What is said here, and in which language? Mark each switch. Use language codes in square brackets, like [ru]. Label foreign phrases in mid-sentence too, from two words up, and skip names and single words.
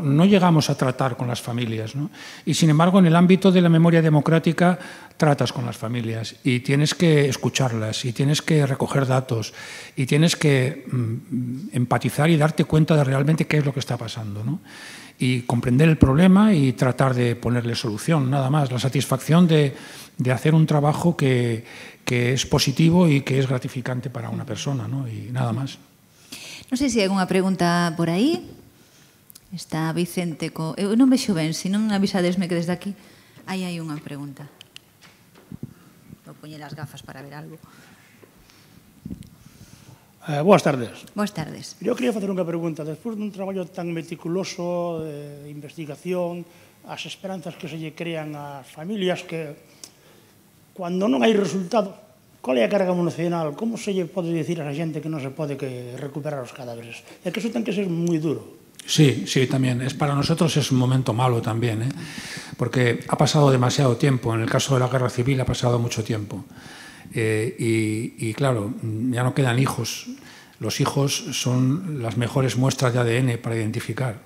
[es] No llegamos a tratar con las familias, ¿no? Y sin embargo, en el ámbito de la memoria democrática tratas con las familias y tienes que escucharlas y tienes que recoger datos y tienes que empatizar y darte cuenta de realmente qué es lo que está pasando, ¿no? Y comprender el problema y tratar de ponerle solución, nada más. La satisfacción de hacer un trabajo que es positivo y que es gratificante para una persona, ¿no? Y nada más. [gl] Non sei se hai unha pregunta por aí. Está Vicente Eu non vexo ben, se non avisadesme que desde aquí aí hai unha pregunta. Vou poñer as gafas para ver algo. Boas tardes. Boas tardes. Eu quería facer unha pregunta. Despois dun traballo tan meticuloso de investigación, as esperanzas que se lle crean ás familias, que cando non hai resultado, qual é a carga emocional? Como se lle pode dicir a xente que non se pode recuperar os cadáveres? É que eso ten que ser moi duro. [es] Sí, también. Para nosotros es un momento malo también, porque ha pasado demasiado tiempo. En el caso de la guerra civil ha pasado mucho tiempo. Y claro, ya no quedan hijos. Los hijos son las mejores muestras de ADN para identificar.